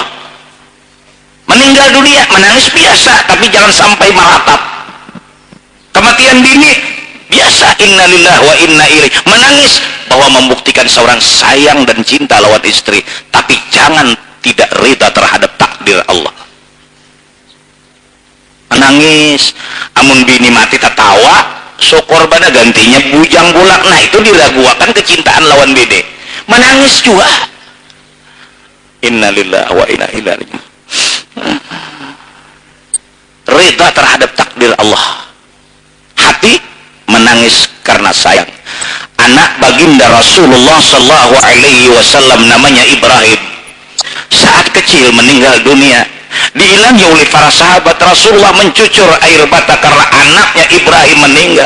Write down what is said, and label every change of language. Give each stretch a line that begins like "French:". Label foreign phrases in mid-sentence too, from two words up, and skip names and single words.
Indonesian: Meninggal dunia menangis biasa, tapi jangan sampai meratap. Kematian dini biasa,
Arabic: إنا لله وإنا إليه,
Indonesian: menangis bahwa membuktikan seorang sayang dan cinta lawan istri, tapi jangan tidak rida terhadap takdir Allah.
Banjar: Menangis amun bini mati tertawa, syukur pada gantinya bujang bulak.
Indonesian: Nah itu diragukan kecintaan lawan bini. Menangis juga,
Arabic: إنا لله وإنا إليه راجعون.
Indonesian: Rida terhadap takdir Allah, hati menangis karena sayang. Anak baginda Rasulullah
Arabic: صلى الله عليه وسلم
Indonesian: namanya Ibrahim, saat kecil meninggal dunia, diilangi oleh para sahabat. Rasulullah mencucur air mata karena anaknya Ibrahim meninggal.